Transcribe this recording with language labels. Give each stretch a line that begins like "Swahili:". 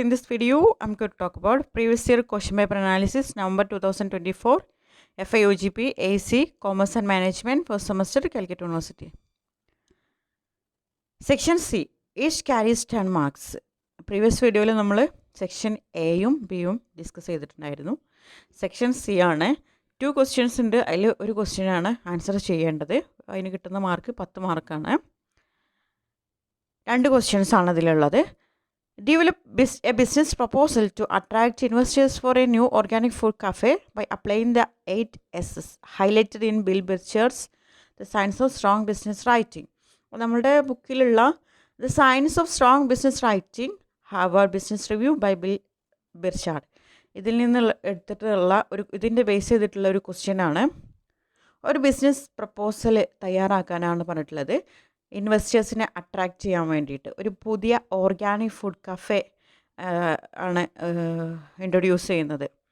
English: In this video, I'm going to talk about previous year question paper analysis, November 2024, FIUGP, AC, Commerce and Management, first semester, Calcutta University. Section C, each carries 10 marks. Previous video, we section A
Malayalam: യും B യും discuss ചെയ്തിട്ടുണ്ടായിരുന്നു. Section C ആണ്. 2 questions ഉണ്ട്. അതിൽ ഒരു question ആണ് answer ചെയ്യേണ്ടത്. അതിന് കിട്ടുന്ന മാർക്ക് 10 മാർക്കാണ്. 2 questions ആണ് അതിലുള്ളത്.
English: Develop a business proposal to attract investors for a new organic food cafe by applying the 8 S's highlighted in Bill Birchard's The Science of Strong Business Writing.
Malayalam: നമ്മുടെ ബുക്കിലുള്ള The Science of Strong Business Writing, Harvard Business Review by Bill Birchard. ഇതിൽ നിന്ന് എടുത്തിട്ടുള്ള ഇതിൻ്റെ base ചെയ്തിട്ടുള്ള ഒരു question ആണ്. ഒരു business proposal തയ്യാറാക്കാനാണ് പറഞ്ഞിട്ടുള്ളത്. ഇൻവെസ്റ്റേഴ്സിനെ അട്രാക്റ്റ് ചെയ്യാൻ വേണ്ടിയിട്ട് ഒരു പുതിയ ഓർഗാനിക് ഫുഡ് കഫേ ആണ് ഇൻട്രൊഡ്യൂസ് ചെയ്യുന്നത്.